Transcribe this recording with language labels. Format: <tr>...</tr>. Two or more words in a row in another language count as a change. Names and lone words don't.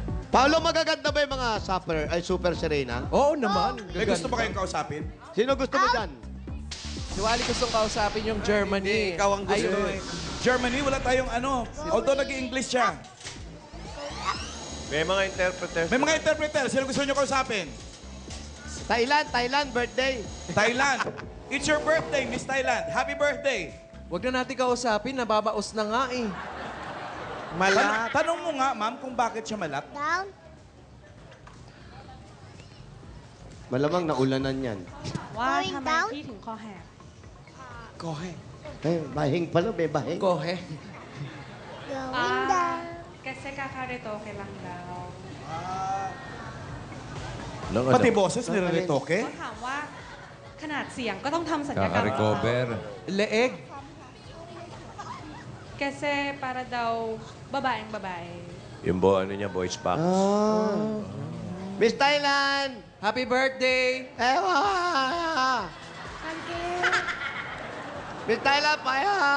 <tl>Paolo, magaganda ba yung mga Super Serena? Oo naman. May gusto ba kayong kausapin? Sino gusto mo dyan? Si Wally gustong kausapin yung Germany. Ikaw ang gusto. Germany, wala tayong Although nag-i-English siya. May mga interpreters. May mga interpreter. Sino gusto niyo kausapin? Thailand, birthday. Thailand.</tl> <en>It's your birthday, Miss Thailand. Happy birthday.</en> <tl>Huwag na natin kausapin, nababaos na nga eh. Malat. Tanong mo nga, ma'am, kung bakit siya malat. Malamang naulanan yan.</tl> <th>ว่าทำไมพี่ถึงคอแหก</th> <tl>Bahing pala, may bahing. Kohe. kasi kakarito lang daw Nang ano? Pati boses, nire-retoke.</tl> <th>เขาถามว่าขนาดเสียงก็ต้องทำสัญญกรรม</th> <tl>Kaka-recover. Leeg. kasi para daw babaeng babae Yung niya,</tl> <en>voice box. Miss Thailand! Happy birthday.</en> <tl>Ewa! Miss Thailand, paya!</tl>